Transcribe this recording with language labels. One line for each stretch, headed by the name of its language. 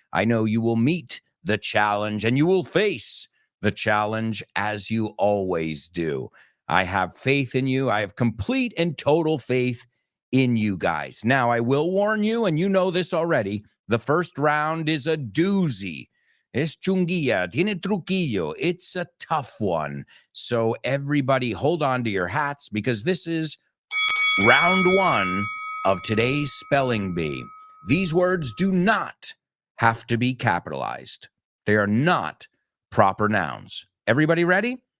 English: I know you will meet the challenge and you will face the challenge as you always do. I have faith in you. I have complete and total faith in you guys. Now, I will warn you, and you know this already, the first round is a doozy.
Spanish: Es chunguilla, tiene truquillo.
English: It's a tough one. So everybody hold on to your hats because this is round one of today's Spelling Bee. These words do not have to be capitalized. They are not proper nouns. Everybody ready?